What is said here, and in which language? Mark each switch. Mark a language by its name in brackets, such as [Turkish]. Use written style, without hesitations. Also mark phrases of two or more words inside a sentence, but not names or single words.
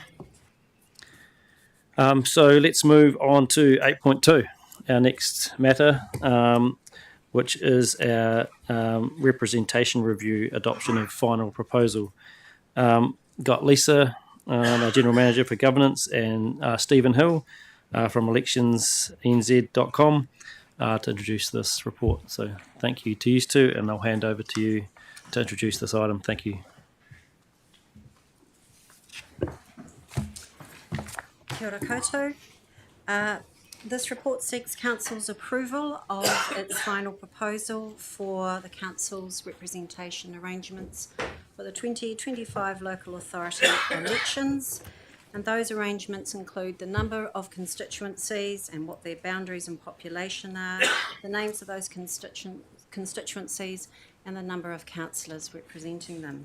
[English] So let's move on to 8.2, our next matter, which is our representation review, adoption of final proposal. Got Lisa, our General Manager for Governance, and Stephen Hill from electionsnz.com to introduce this report. So thank you to you two, and I'll hand over to you to introduce this item. Thank you. [Māori] Kia ora koutou. [English] This report seeks Council's approval of its final proposal for the Council's representation arrangements for the 2025 local authority elections. And those arrangements include the number of constituencies and what their boundaries and population are, the names of those constituencies, and the number of councillors representing them.